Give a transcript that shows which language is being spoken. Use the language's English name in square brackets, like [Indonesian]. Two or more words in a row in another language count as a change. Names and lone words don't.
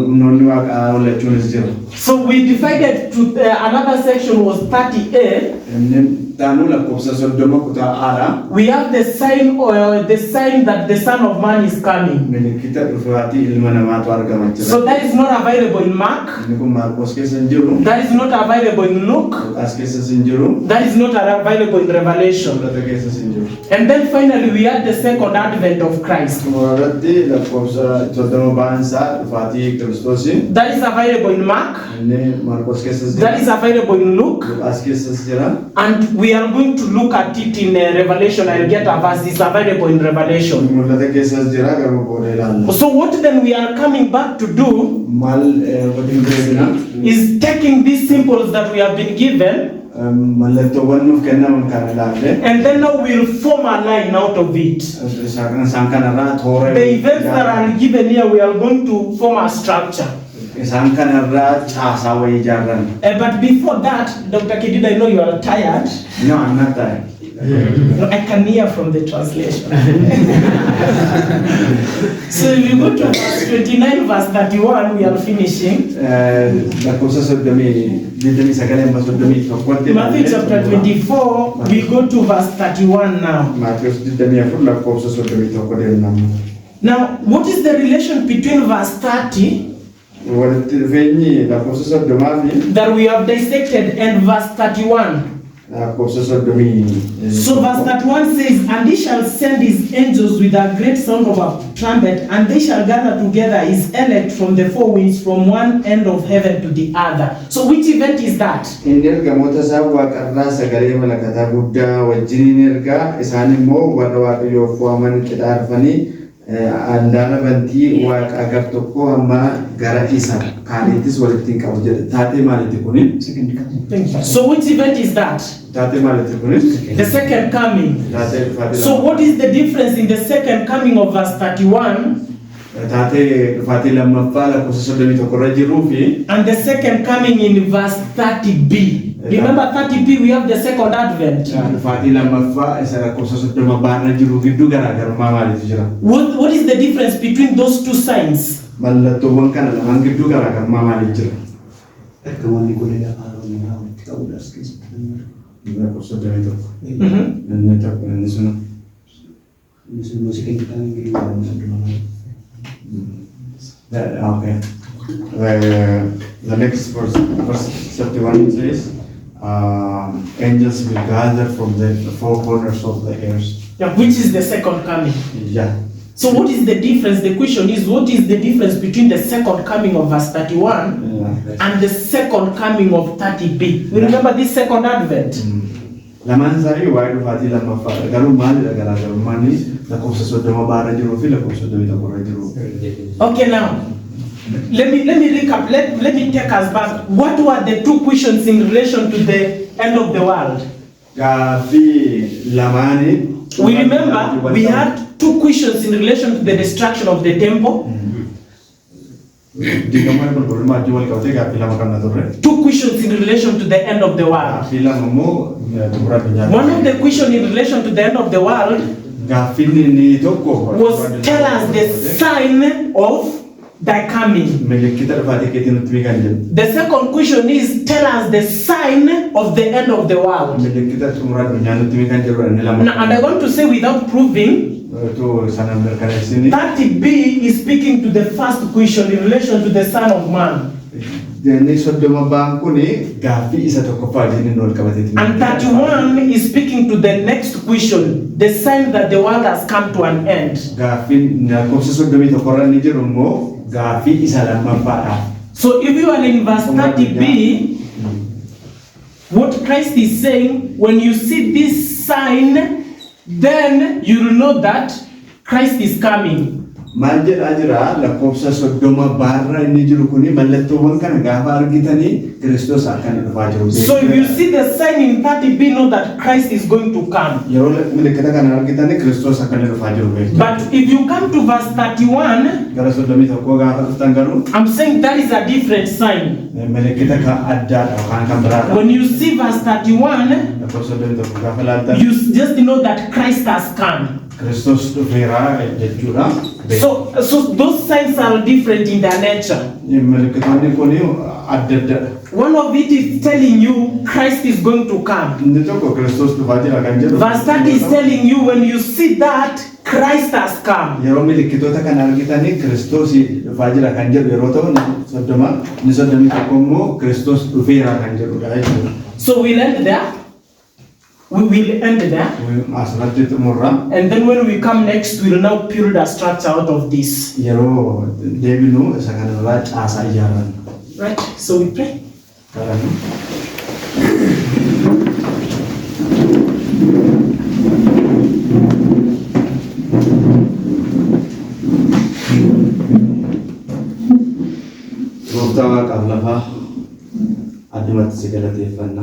[English] So we divided to another section was 30a. We have the sign that the Son of Man is coming. So So that is not available in Mark. [Oromo] Inni kun Maarqos keessa hin jiru. [English] That is not available in Luke. [Oromo] Luqaas keessas hin jiru. [English] That is not available in Revelation. [Oromo] Mul'ata keessas hin jiru. [English] And then finally we had the second advent of Christ. [Oromo] Xumurarratti lakkoofsa 30 ba'ansaa dhufaatii Kiristoosii. [English] That is available in Mark. [Oromo] Inni Maarqos keessas jira. [English] That is available in Luke. [Oromo] Luqaas keessas jira. [English] And we are going to look at it in Revelation. I'll get a verse. It's available in Revelation. [Oromo] Mul'ata keessas jira garuu booda ilaalla. [English] So what then we are coming back to do [Oromo] Maal waliin deebina? [English] is taking these symbols that we have been given, [Oromo] Mallattoowwan nuuf kennaman kan ilaalle. [English] and then now we'll form a line out of it. [Oromo] Isaan kanarraa toora. [English] The events that are given here, we are going to form a structure. [Oromo] Isaan kanarraa caasaa wayii ijaarran. [English] But before that, Dr. Kedid, I know you are tired. No, I'm not tired. No, I can hear from the translation. So if you go to verse 29, verse 31, we are finishing. [Oromo] Lakkoofsa 29 [English] Matthew chapter 24, we go to verse 31 now. [Oromo] Maatiyus 24 lakkoofsa 31 deemnama. [English] Now, what is the relation between verse 30 [Oromo] Walitti dhufeenyi lakkoofsa 30 [English] that we have dissected and verse 31? [Oromo] lakkoofsa 30. [English] So verse 31 says, and he shall send his angels with a great sound of a trumpet, and they shall gather together his elect from the four winds, from one end of heaven to the other. So which event is that? [Oromo] Inni ergamoota isaa waaqarraa sagalee malakataa guddaa wajjiniin ergaa isaan immoo warra waaqayyoof waaman qixaarfanii andaara bantii waaqa gar tokko hamma gara isa kaaniittis walitti qabu jedhe. Taatee maalitti kuni? [English] So which event is that? [Oromo] Taatee maalitti kuni? [English] The second coming. [Oromo] Taatee dhufaatii [English] So what is the difference in the second coming of verse 31 [Oromo] taatee dhufaatii lammaffaa lakkoofsa 31 irra jiruu fi [English] and the second coming in verse 30b? Remember 30b, we have the second advent. [Oromo] dhufaatii lammaffaa isa lakkoofsa 30 irra jiru gidduu garaagarummaa maaliitu jira? [English] What is the difference between those two signs? [Oromo] Mallattoowwan kana lamaan gidduu garaagarummaa maaliitu jira? Ergamoonni godina Aroonii walitti qabuudhaas keessatti lakkoofsa 31. Mhm. Inni sun muuziqaa kan Ingiliffaan [English] okay. The next verse 31 says, angels will gather from the four corners of the earth. Yeah, which is the second coming. Yeah. So what is the difference? The question is, what is the difference between the second coming of verse 31 and the second coming of 30b? We remember this second advent. [Oromo] Lamaan isaanii waa'ee dhufaatii lammaffaadha. Garuu maalidha garaagarummaan lakkoofsa 30 irra jiruu fi lakkoofsa 31 irra jiru. [English] Okay, now let me recap. Let me take us back. What were the two questions in relation to the end of the world? [Oromo] Gaaffii lamaanii. [English] We remember we had two questions in relation to the destruction of the temple. [Oromo] Diigamuu qulqullummaa wajjin wal qabatee gaaffii lama qabna turre. [English] Two questions in relation to the end of the world. [Oromo] Gaaffii lama immoo xumura addunyaa. [English] One of the questions in relation to the end of the world [Oromo] Gaaffiin inni tokko [English] was tell us the sign of thy coming. [Oromo] milikkita dhufaatii keetii nutti beekan jedhu. [English] The second question is tell us the sign of the end of the world. [Oromo] Milikkita xumura addunyaa nutti beekan jedhu inni lama. [English] Now, and I want to say without proving, [Oromo] Tu sana mirkaneessini. [English] 30b is speaking to the first question in relation to the Son of Man. [Oromo] Inni 30 kuni gaaffii isa tokkoffaa wajjin wal qabateeti. [English] And 31 is speaking to the next question, the sign that the world has come to an end. [Oromo] Gaaffiin lakkoofsa 31 irra ni jiru immoo gaaffii isa lammaffaadha. [English] So if you are in verse 30b, what Christ is saying, when you see this sign, then you will know that Christ is coming. [Oromo] Maal jedhaa jira lakkoofsa 30 inni jiru kuni mallattoowwan kana gaafa argitanii Kiristoos akka inni dhufaa jiru. [English] So if you see the sign in 30b, know that Christ is going to come. [Oromo] Yeroo milikkita kana argitanii Kiristoos akka inni dhufaa jiru beektu. [English] But if you come to verse 31, [Oromo] Gara 31 gaafa dhuftan garuu [English] I'm saying that is a different sign. [Oromo] milikkita kan addaadha yookaan kan biraadha. [English] When you see verse 31, [Oromo] Lakkoofsa 31 gaafa laaltan [English] you just know that Christ has come. [Oromo] Kiristoos dhufeera jechuudha. [English] So those signs are different in their nature. [Oromo] Milikkitoonni kuni adda adda. [English] One of it is telling you Christ is going to come. [Oromo] Inni tokko Kiristoos dhufaa jira kan jedhu. [English] Verse 30 is telling you when you see that Christ has come. [Oromo] Yeroo milikkitoota kan argitanii Kiristoos dhufaa jira kan jedhu yeroo ta'u inni soddomii tokko immoo Kiristoos dhufeera kan jedhudha jechuudha. [English] So we'll end there. We will end there. [Oromo] Asirratti xumurra. [English] And then when we come next, we'll now build a structure out of this. [Oromo] Yeroo deebinu isa kanarraa caasaa ijaaran. [English] Right? So we pray. [Oromo] Gooftaa Waaqaaf lafaa addumatti si galateeffannaa.